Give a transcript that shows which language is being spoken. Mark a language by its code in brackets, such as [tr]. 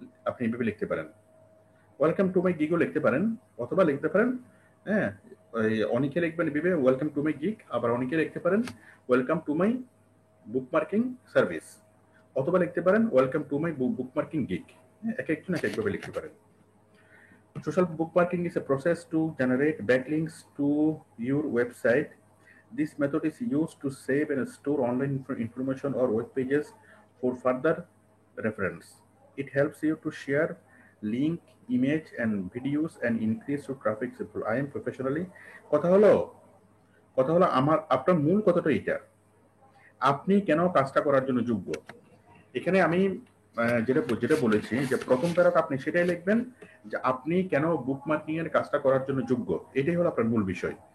[bn] আপনি এভাবে লিখতে পারেন, [en] welcome to my গিগও [bn] লিখতে পারেন, অথবা লিখতে পারেন, হ্যাঁ, অনেকে লিখবেন এভাবে [en] welcome to my gig, [bn] আবার অনেকে লিখতে পারেন [en] welcome to my bookmarking service, [bn] অথবা লিখতে পারেন [en] Welcome to my bookmarking gig. [bn] এক একজন এক একভাবে লিখতে পারেন। [en] Social bookmarking is a process to generate backlinks to your website. This method is used to save and store online information or web pages for further reference. It helps you to share link, image, and videos and increase your traffic. I am professionally. [bn] কথা হলো আমার আপনার মূল কথাটা এটা, আপনি কেন কাজটা করার জন্য যোগ্য। এখানে আমি যেটা যেটা বলেছি যে প্রথম প্যারাটা আপনি সেটাই লিখবেন যে আপনি কেন বুকমার্কিং এর কাজটা করার জন্য যোগ্য, এটাই হলো আপনার মূল বিষয়।